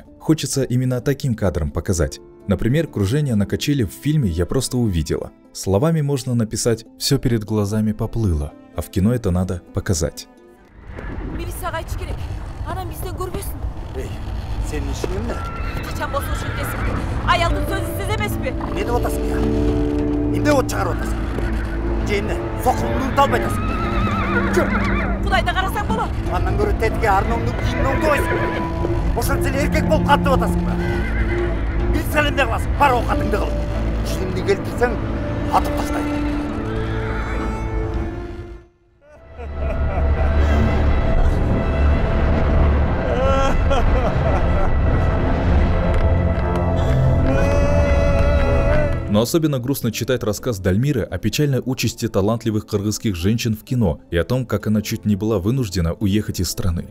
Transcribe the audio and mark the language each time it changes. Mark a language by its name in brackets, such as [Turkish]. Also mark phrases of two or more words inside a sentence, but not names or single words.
[Russian] Хочется именно таким кадром показать. Например, кружение на качели в фильме я просто увидела. Словами можно написать «все перед глазами поплыло», а в кино это надо показать. [Kyrgyz] Кудайда карасаң болот. Андан көрө тетиге арноңду кийимиңди койсуң. Ошончо эле эркек болуп каттып атасың ба? Билсең эмне кыласың? Бар оокатыңды кыл. Ишимди келтирсең, атып таштайм. [Russian] Но особенно грустно читать рассказ Дальмиры о печальной участи талантливых кыргызских женщин в кино и о том, как она чуть не была вынуждена уехать из страны.